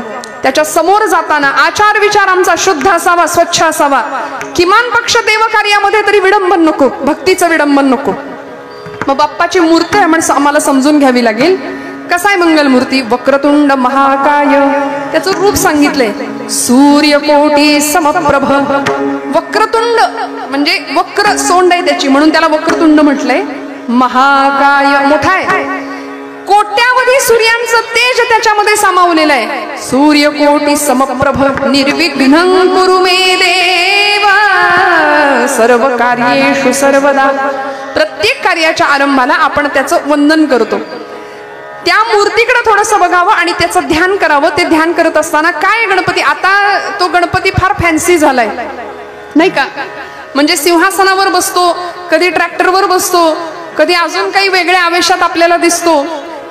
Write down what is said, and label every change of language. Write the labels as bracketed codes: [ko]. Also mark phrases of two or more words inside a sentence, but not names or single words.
[mr] त्याच्या समोर जाताना आचार विचार आमचा शुद्ध असावा, स्वच्छ असावा. किमान पक्ष देवकार्यामध्ये तरी विडंबन नको, भक्तीचं विडंबन नको. मग बाप्पाची मूर्ती आहे म्हणजे आम्हाला समजून घ्यावी लागेल. कसा आहे मंगलमूर्ती? [sa] वक्रतुंड महाकाय. [mr] त्याचं रूप सांगितलंय, [sa] सूर्यकोटी समप्रभ. [mr] वक्रतुंड म्हणजे वक्र सोंड आहे त्याची, म्हणून त्याला वक्रतुंड म्हटलंय. महाकाय, मोठा आहे. कोट्यावधी सूर्यांचं तेज त्याच्यामध्ये सामावलेलं आहे. [sa] सूर्यकोटी समप्रभ निर्विघ्नं कुरु मे देवा सर्व कार्येषु सर्वदा. [mr] प्रत्येक कार्याच्या आरंभाला आपण त्याचं वंदन करतो. त्या मूर्तीकडे थोडंसं बघावं आणि त्याचं ध्यान करावं. ते ध्यान करत असताना काय गणपती, आता तो गणपती फार फॅन्सी झालाय नाही का. म्हणजे सिंहासनावर बसतो, कधी ट्रॅक्टरवर बसतो, कधी अजून काही वेगळ्या आवेशात आपल्याला दिसतो.